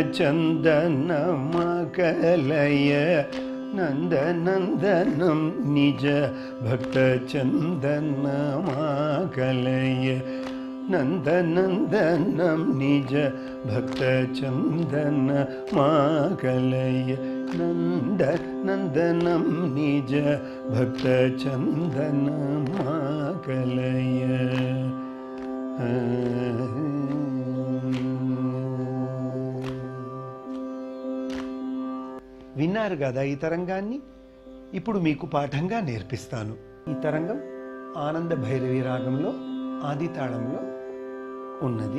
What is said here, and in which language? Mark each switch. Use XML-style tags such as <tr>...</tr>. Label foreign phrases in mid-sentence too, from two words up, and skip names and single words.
<sa>ಚಂದನಮಕಲಯ ನಂದನಂದನಂ ನಿಜ ಭಕ್ತ ಚಂದನಮಕಲಯ ನಂದನಂದನಂ ನಿಜ ಭಕ್ತ ಚಂದನಮಕಲಯ ನಂದನಂದನಂ ನಿಜ ಭಕ್ತ ಚಂದನಮಕಲಯ.</sa> <te>విన్నారు కదా ఈ తరంగాన్ని? ఇప్పుడు మీకు పాఠంగా నేర్పిస్తాను. ఈ తరంగం ఆనంద భైరవి రాగంలో ఆది తాళంలో ఉన్నది.</te>